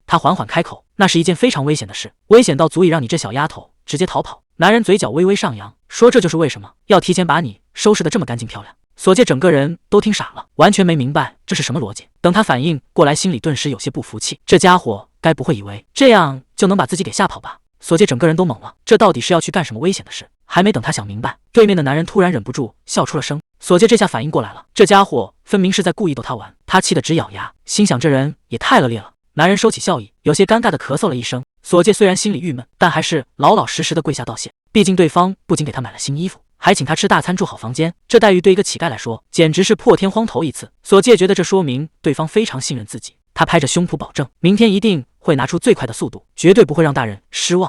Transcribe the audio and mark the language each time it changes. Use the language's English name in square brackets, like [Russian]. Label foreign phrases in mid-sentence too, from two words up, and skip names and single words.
[Chinese] 他緩緩開口：“那是一件非常危險的事，危險到足以讓你這小丫頭直接逃跑。” 男人嘴角微微上揚，說：“這就是為什麼要提前把你收拾得這麼乾淨漂亮。” 索介整個人都聽傻了，完全沒明白這是什麼邏輯。等他反應過來，心裡頓時有些不服氣，這家伙該不會以為這樣就能把自己給嚇跑吧？索介整個人都懵了，這到底是要去幹什麼危險的事？還沒等他想明白，對面的男人突然忍不住笑出了聲。索介這下反應過來了，這家伙分明是在故意逗他玩，他氣得直咬牙，心想這人也太惡劣了。男人收起笑意，有些尷尬地咳嗽了一聲。索介雖然心裡鬱悶，但還是老老實實地跪下道謝，畢竟對方不僅給他買了新衣服，還請他吃大餐住好房間，這待遇對一個乞丐來說簡直是破天荒頭一次。索介覺得這說明對方非常信任自己，他拍着胸脯保證明天一定會拿出最快的速度，絕對不會讓大人失望。